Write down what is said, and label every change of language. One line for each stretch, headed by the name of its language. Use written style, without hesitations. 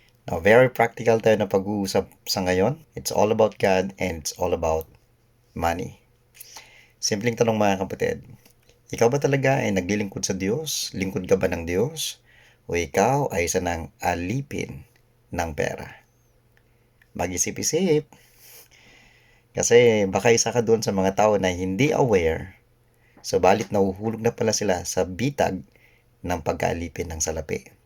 Filipino: Now,
English: very practical
Filipino: tayo na pag-uusap sa ngayon.
English: It's all about God and it's all about money.
Filipino: Simpleng tanong mga kapatid, ikaw ba talaga ay naglilingkod sa Diyos? Lingkod ka ba ng Diyos? O ikaw ay isa ng alipin ng pera? Mag-isip-isip. Kasi baka isa ka doon sa mga tao na hindi aware, subalit nahuhulog na pala sila sa bitag ng pagkaalipin ng salapi.